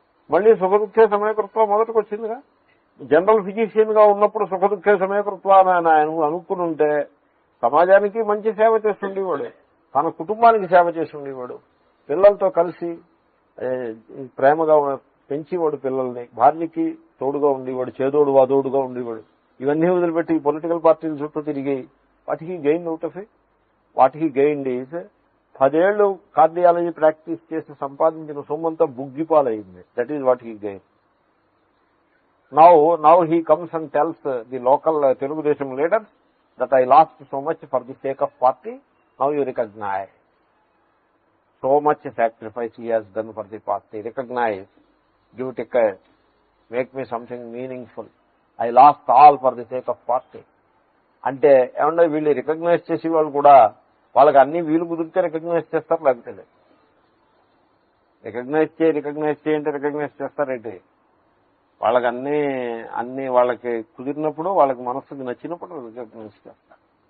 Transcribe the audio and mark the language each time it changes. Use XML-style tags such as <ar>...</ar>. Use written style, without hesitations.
<te>మళ్ళీ సుఖ దుఃఖే సమయకృత్వ మొదటికి వచ్చిందిగా. జనరల్ ఫిజిషియన్ గా ఉన్నప్పుడు సుఖ దుఃఖే సమయకృత్వ అని ఆయన అనుకుని ఉంటే సమాజానికి మంచి సేవ చేస్తుండేవాడు, తన కుటుంబానికి సేవ చేస్తుండేవాడు, పిల్లలతో కలిసి ప్రేమగా పెంచేవాడు, పిల్లల్ని, భార్యకి తోడుగా ఉండేవాడు, చేదోడు వాదోడుగా ఉండేవాడు. ఇవన్నీ వదిలిపెట్టి పొలిటికల్ పార్టీల చుట్టూ తిరిగి</te> <en>what he gain out of it, what he gained is</en> <te>10 ఏళ్లు కార్డియాలజీ ప్రాక్టీస్ చేసి సంపాదించిన సొమ్మంతా బుగ్గిపాలైంది.</te> <en>That is what he gain. Now he comes and tells the local Telugu Desam leaders that I lost so much for the sake of party. Now you recognize. So much sacrifice he has done for the party. Recognize. Give ticket. Make me something meaningful. I lost all for the sake of party.</en> <te>అంటే ఏమన్నా వీళ్ళు recognise చేసి వాళ్ళు కూడా వాళ్ళకి అన్ని వీలు కుదిరితే రికగ్నైజ్ చేస్తారు, లేకపోతే రికగ్నైజ్ చేయంటే రికగ్నైజ్ చేస్తారేంటి. వాళ్ళకి అన్ని వాళ్ళకి కుదిరినప్పుడు, వాళ్ళకి మనస్సుకి నచ్చినప్పుడు రికగ్నైజ్ చేస్తారు.</te>